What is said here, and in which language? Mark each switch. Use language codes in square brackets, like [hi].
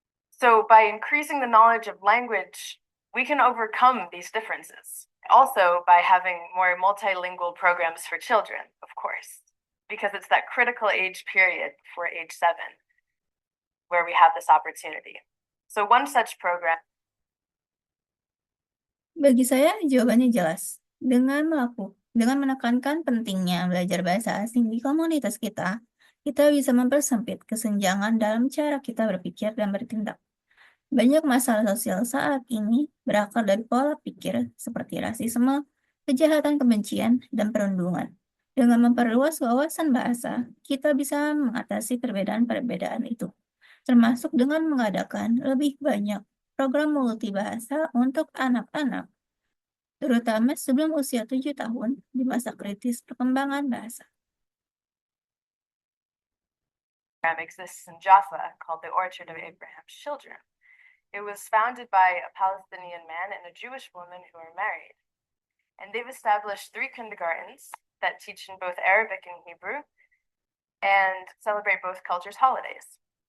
[en] So by increasing the knowledge of language, we can overcome these differences. Also by having more multilingual programs for children, of course, because it's that critical age period for age 7 where we have this opportunity. So one such program. [id] Bagi saya, jawabannya jelas. Dengan menekankan pentingnya belajar bahasa asing di komunitas kita bisa mempersempit kesenjangan dalam cara kita berpikir dan bertindak. Banyak masalah sosial saat ini berakar dari pola pikir seperti rasisme, kejahatan kebencian, dan perundungan. Dengan memperluas wawasan bahasa, kita bisa mengatasi perbedaan-perbedaan itu, termasuk dengan mengadakan lebih banyak program multibahasa untuk anak-anak, terutama sebelum usia 7 tahun di masa kritis perkembangan bahasa. [en] Exists in Jaffa called the Orchard of Abraham's Children. It was founded by a Palestinian man and a Jewish woman who are married. And they've established 3 kindergartens that teach in both Arabic and Hebrew and celebrate both cultures' holidays.